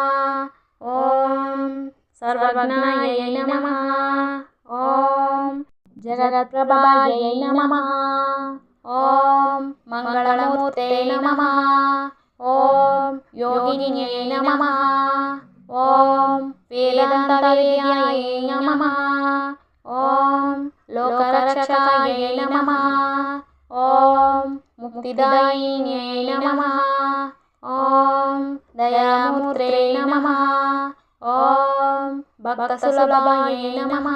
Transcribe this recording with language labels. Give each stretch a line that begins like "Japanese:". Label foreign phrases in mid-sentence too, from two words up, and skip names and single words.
Sanskrit: ॐ सर्वज्ञायै नमः। ॐ जगत्प्रभायै नमः। ॐ मङ्गलमूर्ते नमः। ॐ योगिन्यै नमः। ఓం వేదాంతవేద్యాయ నమః. ఓం లోకరక్షకాయ నమః. ఓం ముక్తిదాయిన్యై నమః. ఓం దయామూర్తే నమః. ఓం భక్తసులభాయ నమః.